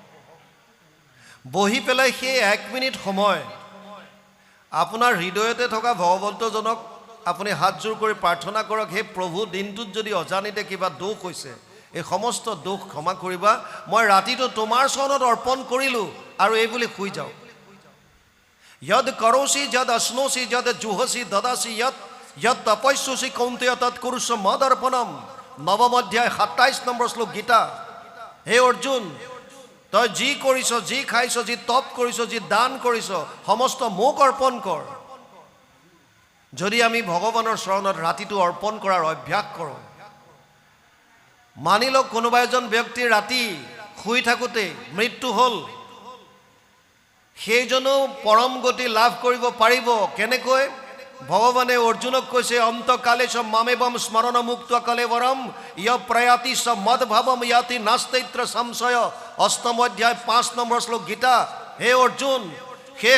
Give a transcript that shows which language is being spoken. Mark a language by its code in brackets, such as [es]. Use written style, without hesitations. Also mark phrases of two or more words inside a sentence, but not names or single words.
[as] বহি পেলাই সেই 1 মিনিট সময় আপোনাৰ হৃদয়তে থকা ভগৱন্তজনক আপুনি হাতজোৰ কৰি প্ৰাৰ্থনা কৰক হে প্ৰভু দিনটোত যদি অজানিতে কিবা দোষ হৈছে এই সমস্ত দোষ ক্ষমা কৰিবা মই ৰাতিটো তোমাৰ চৰণত অৰ্পণ কৰিলোঁ আৰু এই বুলি শুই যাওঁ [sa] यद करोसि जद अश्नोसि जद जुहसि ददासि यद तपस्यसि कौन्तेय तत् कुरुष्व मदर्पणम [as] नवम अध्याय 27 নম্বৰ শ্লোক গীতা হে অৰ্জুন তই যি কৰিছ যি খাইছ যি তপ কৰিছ যি দান কৰিছ সমস্ত মোক অৰ্পণ কৰ যদি আমি ভগৱানৰ চৰণত ৰাতিটো অৰ্পণ কৰাৰ অভ্যাস কৰোঁ মানি লওক কোনোবা এজন ব্যক্তি ৰাতি শুই থাকোঁতে মৃত্যু হ'ল সেইজনো পৰম গতি লাভ কৰিব পাৰিব কেনেকৈ ভগৱানে অৰ্জুনক কৈছে [sa] অন্তকালে চ মামেবম স্মৰণ মুক্ত কলেবৰম ইয় প্ৰয়াতি চ মদভাৱম ইয়াতি নাস্তিত্ৰ সংশয় [as] অষ্টম অধ্যায় 5 নম্বৰ শ্লোক গীতা হে অৰ্জুন শেষ